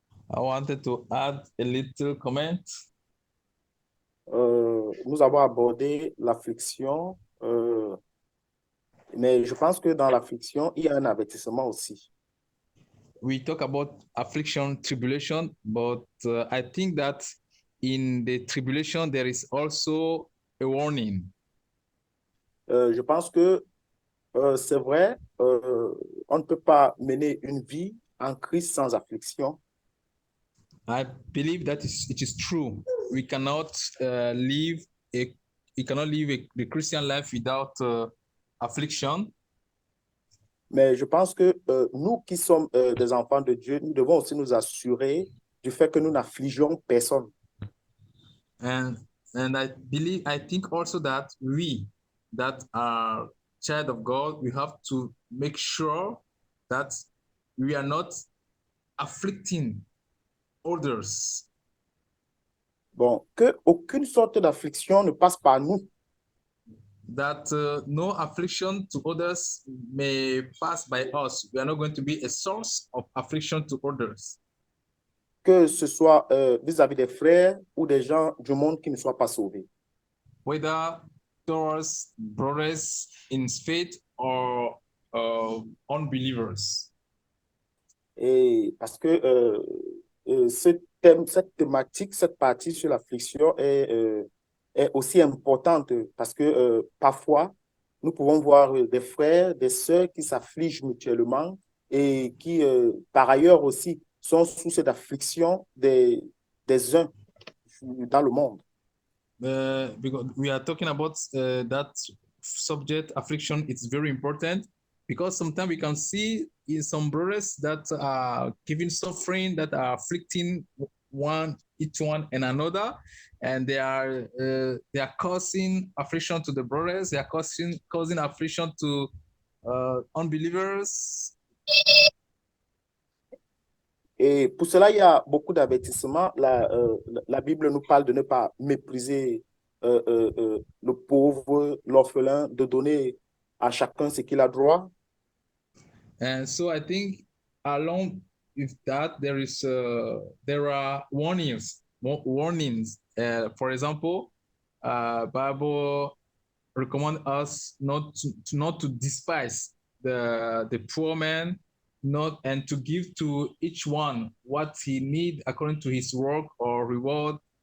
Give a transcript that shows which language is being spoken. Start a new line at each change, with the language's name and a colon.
English: I wanted to add a little comment.
French: Nous avons abordé l'affliction, mais je pense que dans l'affliction, il y a un avertissement aussi.
English: We talk about affliction, tribulation, but I think that in the tribulation, there is also a warning.
French: Je pense que c'est vrai, on ne peut pas mener une vie en Christ sans affliction.
English: I believe that it is true. We cannot live the Christian life without affliction.
French: Mais je pense que nous qui sommes des enfants de Dieu, nous devons aussi nous assurer du fait que nous n'affligeons personne.
English: And I think also that we that are child of God, we have to make sure that we are not afflicting others.
French: Bon, que aucune sorte d'affliction ne passe par nous.
English: That no affliction to others may pass by us. We are not going to be a source of affliction to others.
French: que ce soit vis-à-vis des frères ou des gens du monde qui ne soient pas sauvés.
English: whether towards brothers in faith or unbelievers.
French: Et parce que ce thème, cette thématique, cette partie sur l'affliction est aussi importante parce que parfois, nous pouvons voir des frères, des sœurs qui s'affligent mutuellement et qui, par ailleurs aussi, sont sous cette affliction des uns dans le monde.
English: Because we are talking about that subject, affliction, it's very important because sometimes we can see in some brothers that are giving suffering, that are afflicting each one and another, and they are causing affliction to the brothers, they are causing affliction to unbelievers.
French: Et pour cela, il y a beaucoup d'avertissements. La Bible nous parle de ne pas mépriser le pauvre, l'orphelin, de donner à chacun ce qu'il a droit.
English: And so I think along with that, there are warnings. For example, Bible recommend us not to despise the poor man, and to give to each one what he need according to his work or reward.